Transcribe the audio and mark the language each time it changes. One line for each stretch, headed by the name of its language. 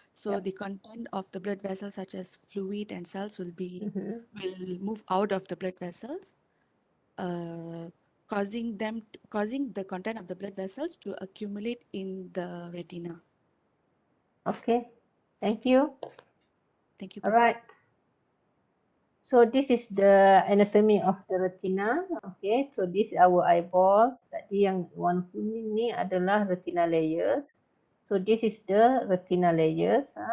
English: So the content of the blood vessels, such as fluid and cells, will move out of the blood vessels, causing the content of the blood vessels to accumulate in the retina. Okay, thank you. Thank you. All right. So this is the anatomy of the retina. Okay, so this is our eyeball.
Malay: Tadi yang warna kuning ni adalah retina layers.
English: So this is the retina layers.